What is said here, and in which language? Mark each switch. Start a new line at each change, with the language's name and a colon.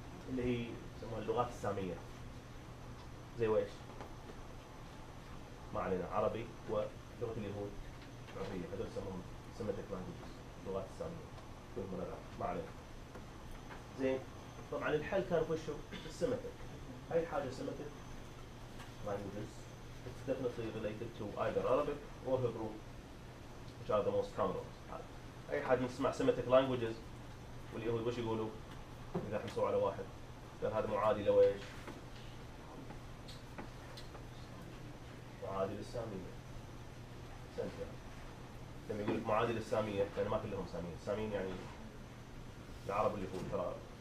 Arabic: اللي هي يسموها اللغات السامية. زي ويش؟ ما علينا، عربي ولغة اليهود العربية، هذول يسموهم Semitic languages، اللغات السامية. كلهم ما علينا. زين. طبعا الحل كان وشو؟ السيمتك. أي حاجة
English: Semitic languages, it's definitely related to either Arabic or Hebrew, which are the most common ones.
Arabic: أي حد يسمع Semitic languages واليهود وش يقولوا؟ إذا حمسوا على واحد قال هذا معادي لويش؟ معادي للسامية. سنت يعني. لما يقول لك معادي للسامية يعني ما كلهم ساميين، الساميين يعني العرب واليهود ترى.